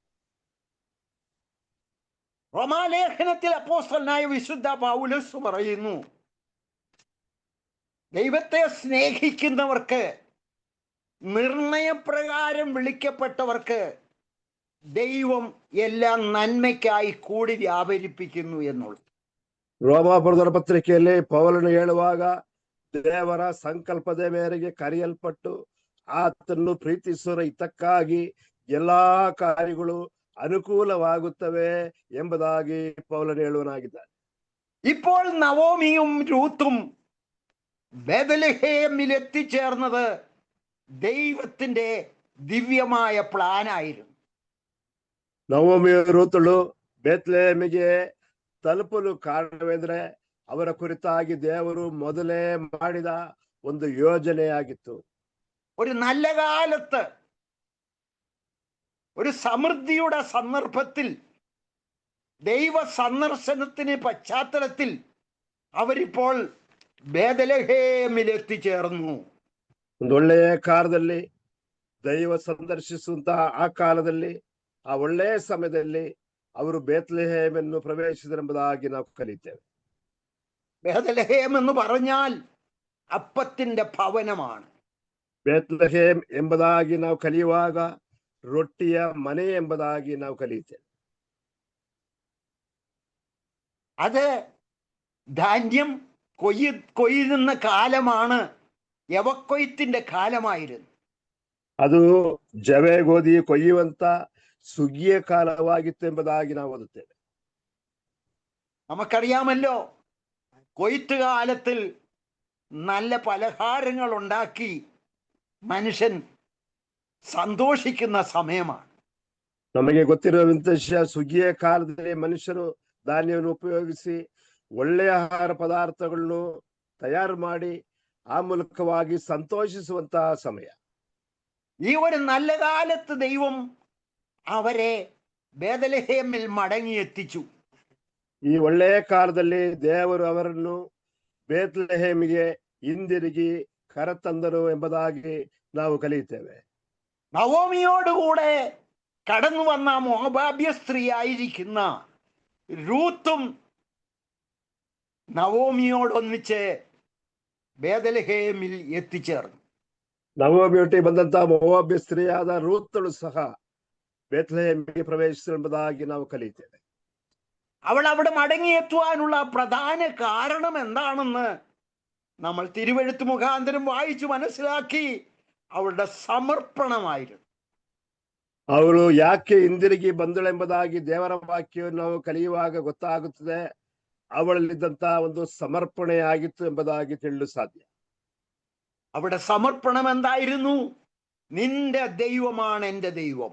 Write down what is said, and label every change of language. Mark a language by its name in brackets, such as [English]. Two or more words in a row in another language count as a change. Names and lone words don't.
[Malayalam] റോമാലേഖനത്തിൽ അപ്പോസ്തലനായ വിശുദ്ധ പൗലോസ് പറയുന്നു, ദൈവത്തെ സ്നേഹിക്കുന്നവർക്ക്, നിർണയപ്രകാരം വിളിക്കപ്പെട്ടവർക്ക് ദൈവം എല്ലാം നന്മയ്ക്കായി കൂടി വ്യാപരിപ്പിക്കുന്നു എന്നുള്ളത്. [Kannada] ರೋಮಾಪುರದ ಪತ್ರಿಕೆಯಲ್ಲಿ ಪೌಲನು ಹೇಳುವಾಗ, ದೇವರ ಸಂಕಲ್ಪದ ಮೇರೆಗೆ ಕರೆಯಲ್ಪಟ್ಟು ಆತನ್ನು ಪ್ರೀತಿಸುವ ಹಿತಕ್ಕಾಗಿ ಎಲ್ಲಾ ಕಾರ್ಯಗಳು ಅನುಕೂಲವಾಗುತ್ತವೆ ಎಂಬುದಾಗಿ ಪೌಲನು ಹೇಳುವನಾಗಿದ್ದಾನೆ. [Malayalam] ഇപ്പോൾ നവോമിയും രൂത്തും ബേത്ലഹേമിൽ എത്തിച്ചേർന്നത് ദൈവത്തിന്റെ ദിവ്യമായ പ്ലാനായിരുന്നു. [Kannada] ನವೋಮಿ ರೂತಳು ಬೇತ್ಲೆಹೇಮಿಗೆ ತಲುಪಲು ಕಾರಣವೆಂದರೆ ಅವರ ಕುರಿತಾಗಿ ದೇವರು ಮೊದಲೇ ಮಾಡಿದ ಒಂದು ಯೋಜನೆಯಾಗಿತ್ತು. [Malayalam] ഒരു നല്ല കാലത്ത്, ഒരു സമൃദ്ധിയുടെ സന്ദർഭത്തിൽ, ദൈവ സന്ദർശനത്തിന് പശ്ചാത്തലത്തിൽ അവരിപ്പോൾ ബേത്ലഹേമിൽ എത്തിച്ചേർന്നു. [Kannada] ಒಂದು ಒಳ್ಳೆಯ ಕಾಲದಲ್ಲಿ ದೈವ ಸಂದರ್ಶಿಸುವಂತಹ ಆ ಕಾಲದಲ್ಲಿ, ಆ ಒಳ್ಳೆಯ ಸಮಯದಲ್ಲಿ ಅವರು ಬೇತ್ಲೆಹೇಮನ್ನು ಪ್ರವೇಶಿಸಿದರೆಂಬುದಾಗಿ ನಾವು ಕಲಿತೇವೆ. [Malayalam] ബേത്ലഹേം എന്ന് പറഞ്ഞാൽ അപ്പത്തിന്റെ ഭവനമാണ്. [Kannada] ಬೇತ್ಲೆಹೇಮ್ ಎಂಬುದಾಗಿ ನಾವು ಕಲಿಯುವಾಗ ರೊಟ್ಟಿಯ ಮನೆ ಎಂಬುದಾಗಿ ನಾವು ಕಲಿಯುತ್ತೇವೆ. [Malayalam] അത് ധാന്യം കൊയ്യുന്ന കാലമാണ്, യവക്കൊയ്ത്തിന്റെ കാലമായിരുന്നു. [Kannada] ಅದು ಜವೆ ಗೋಧಿ ಕೊಯ್ಯುವಂತ ಸುಗ್ಗಿಯ ಕಾಲವಾಗಿತ್ತು ಎಂಬುದಾಗಿ ನಾವು ಓದುತ್ತೇವೆ. [Malayalam] നമുക്കറിയാമല്ലോ, കൊയ്ത്ത് കാലത്തിൽ നല്ല പലഹാരങ്ങൾ ഉണ്ടാക്കി മനുഷ്യൻ സന്തോഷിക്കുന്ന സമയമാണ്. [Kannada] ನಮಗೆ ಗೊತ್ತಿರುವಂತ ವಿಷಯ, ಸುಗ್ಗಿಯ ಕಾಲದಲ್ಲಿ ಮನುಷ್ಯರು ಧಾನ್ಯವನ್ನು ಉಪಯೋಗಿಸಿ ಒಳ್ಳೆಯ ಆಹಾರ ಪದಾರ್ಥಗಳನ್ನು ತಯಾರು ಮಾಡಿ ಆ ಮೂಲಕವಾಗಿ ಸಂತೋಷಿಸುವಂತಹ ಸಮಯ. [Malayalam] ഈ ഒരു നല്ല കാലത്ത് ദൈവം അവരെ ബേത്ലഹേമിൽ മടങ്ങി എത്തിച്ചു. [Kannada] ಈ ಒಳ್ಳೆಯ ಕಾಲದಲ್ಲಿ ದೇವರು ಅವರನ್ನು ಬೇತ್ಲೆಹೇಮಿಗೆ ಹಿಂದಿರುಗಿ ಕರೆತಂದರು ಎಂಬುದಾಗಿ ನಾವು ಕಲಿಯುತ್ತೇವೆ. [Malayalam] നവോമിയോടുകൂടെ കടന്നു വന്ന മോവാബ്യ സ്ത്രീ ആയിരിക്കുന്ന രൂത്തും നവോമിയോടൊന്നിച്ച് ബേത്ലഹേമിൽ എത്തിച്ചേർന്നു. [Kannada] ನವೋಮಿಯೊಟ್ಟಿಗೆ ಬಂದಂತಹ ಮೋವಾಬ್ಯ ಸ್ತ್ರೀಯಾದ ರೂತಳು ಸಹ ಬೇತ್ಲೆಹೇಮಿಗೆ ಪ್ರವೇಶಿಸೆಂಬುದಾಗಿ ನಾವು ಕಲಿಯುತ್ತೇವೆ. [Malayalam] അവൾ അവിടെ മടങ്ങിയെത്തുവാനുള്ള പ്രധാന കാരണം എന്താണെന്ന് നമ്മൾ തിരുവെഴുത്ത് മുഖാന്തരം വായിച്ചു മനസ്സിലാക്കി. അവളുടെ സമർപ്പണമായിരുന്നു. [Kannada] ಅವಳು ಯಾಕೆ ಹಿಂದಿರುಗಿ ಬಂದಳೆಂಬುದಾಗಿ ದೇವರ ವಾಕ್ಯವನ್ನು ನಾವು ಕಲಿಯುವಾಗ ಗೊತ್ತಾಗುತ್ತದೆ. ಅವಳಲ್ಲಿದ್ದಂತಹ ಒಂದು ಸಮರ್ಪಣೆ ಆಗಿತ್ತು ಎಂಬುದಾಗಿ ತಿಳಿಯಲು ಸಾಧ್ಯ. [Malayalam] അവിടെ സമർപ്പണം എന്തായിരുന്നു? നിന്റെ ദൈവമാണ് എൻ്റെ ദൈവം.